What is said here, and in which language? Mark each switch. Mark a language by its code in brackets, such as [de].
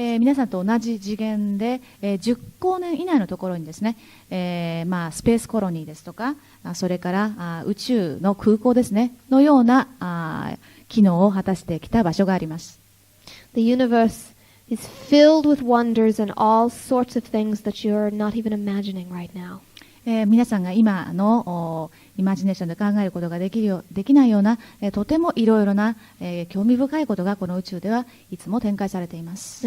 [ja] で、皆さんと同じ次元で、10光年以内のところにですね、スペースコロニーですとか、それから宇宙の空港ですねのような機能を果たしてきた場所があります。 [en] The universe is filled with wonders and all sorts of things that you're not even imagining right now. [ja] 皆さんが今のイマジネーションで考えることができないような、とてもいろいろな、興味深いことがこの宇宙ではいつも展開されています。